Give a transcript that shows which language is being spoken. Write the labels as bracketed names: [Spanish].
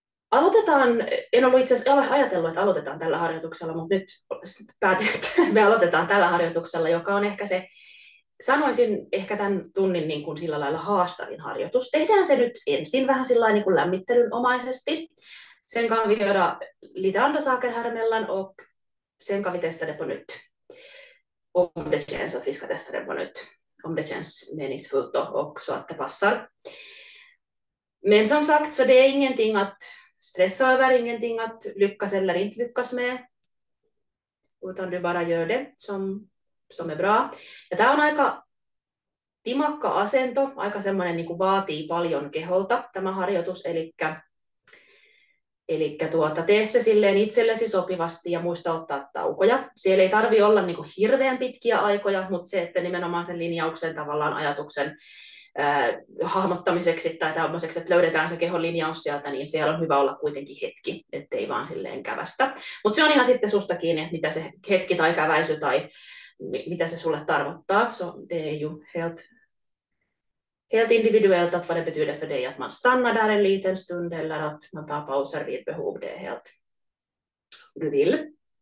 [Finnish] Aloitetaan, en ollut itse asiassa ajatellut, että aloitetaan tällä harjoituksella, mutta nyt päätin, että me aloitetaan tällä harjoituksella, joka on ehkä se, sanoisin ehkä tämän tunnin niin kuin sillä lailla haastavin harjoitus. Tehdään se nyt ensin vähän sillä niin kuin lämmittelynomaisesti. [Swedish] Sen kan vi göra lite andra saker här emellan och sen kan vi testa det på nytt. Om det känns att vi ska testa det på nytt. Om det känns meningsfullt och så att det passar. Men som sagt, så det är ingenting att stressa över, ingenting att lyckas eller inte lyckas med. Utan du bara gör det som är bra. [Finnish] Ja tämä on aika timakka asento, aika semmoinen niin kuin vaatii paljon keholta tämä harjoitus, eli tee se silleen itsellesi sopivasti ja muista ottaa taukoja. Siellä ei tarvitse olla niin kuin hirveän pitkiä aikoja, mutta se, että nimenomaan sen linjauksen tavallaan ajatuksen hahmottamiseksi tai tämmöiseksi, että löydetään se kehon linjaus sieltä, niin siellä on hyvä olla kuitenkin hetki, ettei vaan silleen kävästä. Mutta se on ihan sitten susta kiinni, että mitä se hetki tai käväisy tai mitä se sulle tarkoittaa. [Swedish] Så det är ju helt helt individuellt att vad det betyder för dig att man stannar där en liten stund eller att man tar pauser vid behov. Det är helt du vill.